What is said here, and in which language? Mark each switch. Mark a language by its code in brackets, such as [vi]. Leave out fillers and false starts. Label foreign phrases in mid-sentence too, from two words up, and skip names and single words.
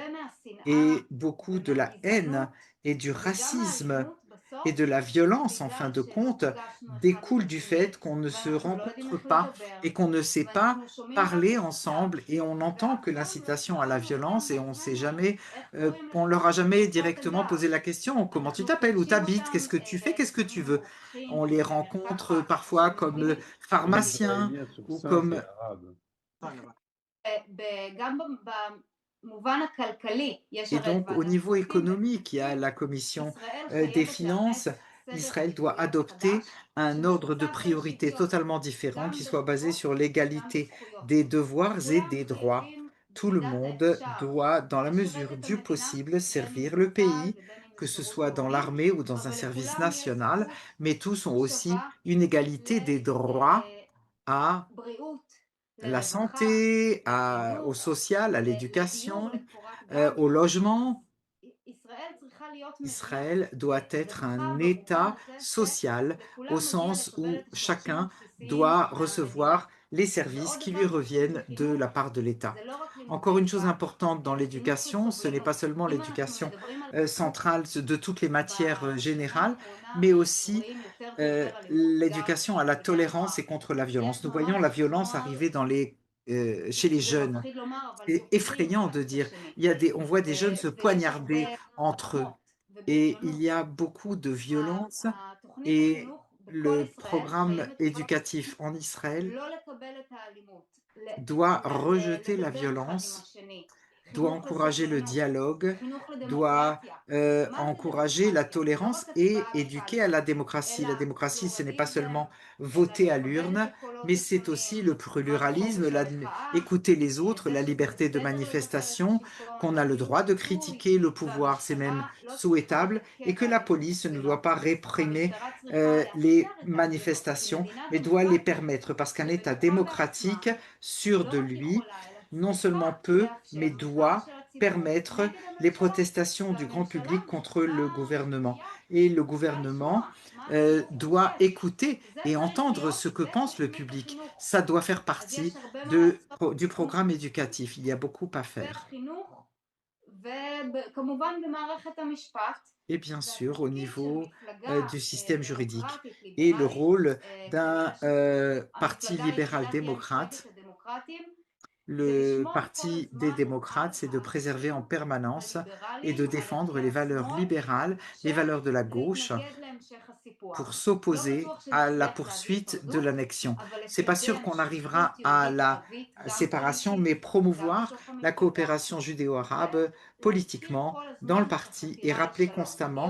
[fr] Et beaucoup de la haine et du racisme et de la violence, en fin de compte, découle du fait qu'on ne se rencontre pas et qu'on ne sait pas parler ensemble, et on entend que l'incitation à la violence et on sait jamais, on leur a jamais directement posé la question: comment tu t'appelles, où t'habites, qu'est-ce que tu fais, qu'est-ce que tu veux? On les rencontre parfois comme pharmaciens L'israélien sur ou ça, c'est comme arabe. [he] גם במובן הכלכלי יש [fr] Et [he] הרי את [fr] donc, au [he] ועדת [fr] niveau [he] הכספים, [fr] économique, il y a la commission [he] ישראל [fr] des [he] חייבת [fr] finances. [he] לאמץ סדר [fr] Israël doit [he] עדיפויות [fr] adopter [he] חדש [fr] un ordre de [he] שמבוסס על [fr] priorité [he] שוויון, [fr] totalement différent [he] גם [fr] qui soit basé [he] בחובות [fr] sur [he] וגם [fr] l'égalité [he] בזכויות. [fr] des devoirs et [he] כולם [fr] des droits. [he] חייבים [fr] Tout le [he] במידת [fr] monde [he] האפשר [fr] doit, dans la [he] לשרת [fr] mesure [he] את [fr] du [he] המדינה, [fr] possible, [he] בין אם [fr] servir [he] זה [fr] le [he] בצה"ל [fr] pays, [he] ובין אם [fr] que [he] זה [fr] ce [he] שירות [fr] soit dans [he] לאומי, [fr] l'armée ou dans un [he] אבל [fr] service [he] לכולם יש [fr] national, [he] זכות [fr] mais tous ont aussi [he] שווה [fr] une égalité des droits à [he] לבריאות, [fr] la [he] לרווחה, [fr] santé, au [he] לחינוך, [fr] social, à [he] לדיור [fr] l'éducation, [he] ולקורת גג. [fr] au logement. [he] ישראל צריכה להיות מדינה [fr] Israël doit être [he] בטוחה [fr] un [he] ובטוחה [fr] État [he] נוספת, [fr] social [he] לכולם [fr] au [he] מגיע [fr] sens [he] לקבל [fr] où [he] את השירותים [fr] chacun [he] הבסיסיים [fr] doit [he] מהמדינה. [fr] recevoir les services [he] ועוד [fr] qui [he] דבר [fr] lui [he] חשוב [fr] reviennent de [he] בחינוך, [fr] la part de l'État. [he] זה לא רק לימודי [fr] Encore une chose [he] ליבה, [fr] importante dans [he] אלא חינוך [fr] l'éducation, ce n'est pas [he] לסובלנות. [fr] seulement [he] אם אנחנו [fr] l'éducation [he] מדברים על [fr] centrale de toutes les matières [he] בשנה [fr] générales, [he] האחרונה [fr] mais [he] אנחנו [fr] aussi [he] רואים יותר ויותר אלימות, גם [fr] l'éducation à la [he] בבני הנוער. [fr] tolérance et contre la violence. [he] יש [fr] Nous voyons la violence [he] נוער, [fr] arriver chez les [he] זה [fr] jeunes. [he] מפחיד לומר, אבל [fr] C'est [he] תוקפים [fr] effrayant [he] אחד [fr] de [he] את [fr] dire, [he] השני. [fr] on voit des jeunes se [he] ויש הרבה [fr] poignarder entre eux. [he] מלחמות [fr] Et il [he] ובריונות. [fr] y a beaucoup de violence, [he] התוכנית [fr] et [he] החינוך בכל [fr] le [he] ישראל [fr] programme [he] חייבת [fr] éducatif en Israël [he] לא לקבל את האלימות, [fr] doit rejeter la [he] לדבר אחד עם [fr] violence, [he] השני, [fr] doit [he] חינוך [fr] encourager le [he] לסובלנות, [fr] dialogue, [he] חינוך [fr] doit [he] לדמוקרטיה. מה זה [fr] encourager la [he] דמוקרטיה? זה לא [fr] tolérance [he] רק [fr] et [he] הצבעה [fr] éduquer à [he] בקלפי, [fr] la démocratie. La [he] אלא [fr] démocratie, ce n'est pas [he] פלורליזם, [fr] seulement [he] אלא [fr] voter à [he] לקבל [fr] l'urne, [he] את הקולות [fr] mais c'est aussi [he] השונים, [fr] le [he] רק [fr] pluralisme, [he] חופש המחאה, [fr] écouter les autres, [he] זה [fr] la [he] שזה [fr] liberté de [he] בסדר לבקר את [fr] manifestation, [he] השלטון, [fr] qu'on a le droit de [he] רצוי, [fr] critiquer le pouvoir, c'est même [he] והמשטרה לא צריכה [fr] souhaitable, et que [he] לעכב [fr] la [he] ההליך [fr] police ne [he] שלה. [fr] doit pas réprimer [he] המשטרה צריכה [fr] les [he] לאפשר את ההליך, כי [fr] manifestations, [he] מדינה [fr] mais doit les [he] דמוקרטית [fr] permettre, parce qu'un État [he] שבטוחה בעצמה [fr] démocratique, sûr [he] לא [fr] de [he] רק [fr] lui, [he] יכולה, אלא [fr] non [he] צריכה [fr] seulement peut, [he] לאפשר [fr] mais [he] מחאה [fr] doit [he] של הציבור [fr] permettre [he] נגד [fr] les [he] הממשלה, [fr] protestations du grand [he] והממשלה [fr] public contre le [he] מחכה [fr] gouvernement. [he] וציפייה [fr] Et le [he] רוצה [fr] gouvernement [he] לשמוע מה הציבור [fr] doit [he] חושב. [fr] écouter [he] זה [fr] et [he] צריך [fr] entendre [he] להיות [fr] ce que pense le [he] בתוכנית [fr] public. [he] החינוך. [fr] Ça doit faire [he] אז יש [fr] partie [he] הרבה מה לעשות [fr] du programme éducatif. Il y a beaucoup à faire. [he] בחינוך, וכמובן במערכת המשפט. [fr] Et bien sûr, au niveau [he] מפלגה [fr] du système juridique. [he] דמוקרטית, [fr] Et le [he] ליברלית, [fr] rôle d'un parti [he] המפלגה [fr] libéral [he] היחידה תהיה [fr] démocrate, [he] מפלגת הדמוקרטים, [fr] le parti des démocrates, c'est de préserver en permanence et de défendre les valeurs libérales, les valeurs de la gauche, pour s'opposer à la poursuite de l'annexion. C'est pas sûr qu'on arrivera à la séparation, mais promouvoir la coopération judéo-arabe politiquement dans le parti et rappeler constamment